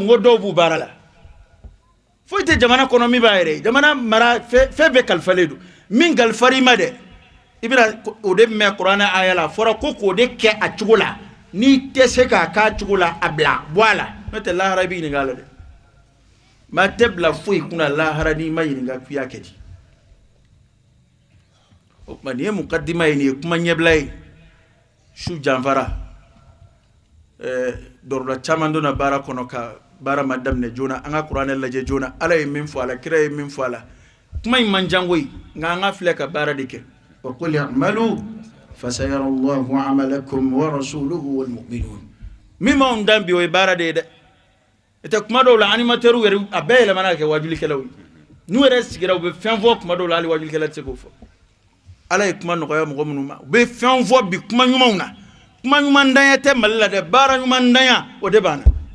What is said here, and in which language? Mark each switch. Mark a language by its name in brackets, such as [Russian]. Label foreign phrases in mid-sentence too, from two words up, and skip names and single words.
[Bambara] ko dɔw b'u baara la foyi tɛ jamana kɔnɔ min b'a yɛrɛ ye jamana mara fɛn bɛɛ kalifalen don min kalifar'i ma dɛ i bɛna o de mɛn kuranɛ aya la a fɔra ko k'o de kɛ a cogo la n'i tɛ se k'a k'a cogo la a bila bɔ a la n'o tɛ lahara i bɛ ɲininka a la dɛ maa tɛ bila foyi kunna lahara n'i ma ɲininka k'i y'a kɛ di o tuma nin ye mukadima ye nin ye kuma ɲɛbila ye su janfara dɔrɔda caman donna baara kɔnɔ ka baara ma daminɛ joona an ka kuranɛ lajɛ joona ala ye min fɔ a la kira ye min fɔ a la kuma in man jan koyi nka an ka filɛ ka baara de kɛ [Arabic] وقل اعملوا فسيرى الله عملكم ورسوله والمؤمنون [Bambara] min m'anw dan bi o ye baara de ye dɛ o tɛ kuma dɔw la animateurs yɛrɛ a bɛɛ yɛlɛmana ka kɛ wajulikɛlaw ye n'u yɛrɛ sigira u bɛ fɛn fɔ kuma dɔw la hali wajulikɛla tɛ se k'o fɔ ala ye kuma nɔgɔya mɔgɔ minnu ma u bɛ fɛn fɔ bi kuma ɲumanw na kuma ɲumandanya tɛ mali la dɛ baara ɲumandanya o de b'an